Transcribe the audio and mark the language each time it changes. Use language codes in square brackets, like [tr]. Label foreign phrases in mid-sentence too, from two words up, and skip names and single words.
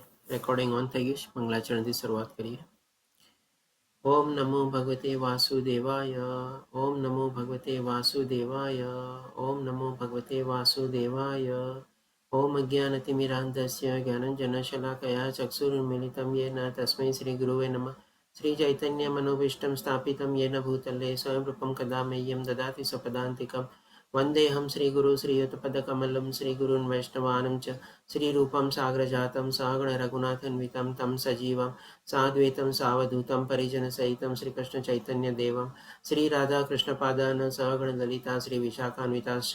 [gu] રેકોર્ડિંગ ઓન થઈ ગયું છે. મંગલાચરણથી શરૂઆત કરીએ. [sa] ઓમ નમો ભગવતે વાસુદેવાય. ઓમ નમો ભગવતે વાસુદેવાય. ઓમ નમો ભગવતે વાસુદેવાય. ઓમ અજ્ઞાનતિમિરાન્ધસ્ય જ્ઞાનંજનશલાકયા ચક્ષુરુન્મિલિतं येन તસ્मै શ્રીગુરુવે નમઃ. શ્રીચૈતન્યમનોભીષ્ટં સ્થાપિतं येन भूतले स्वयं रूपं कदा मह्यं ददाति स्वपदान्तिकं. वन्देऽहं श्रीगुरु श्रीयुतपदकमलं श्रीगुरून् वैष्णवानं च श्रीरूपं साग्रजातं सागणरघुनाथन्वितं तं सजीवं साद्वैतं सावधूतं परिजनसहितं श्रीकृष्णचैतन्यदेवं श्रीराधाकृष्णपादान् सहगणललिता श्रीविशाखान्विताश्च.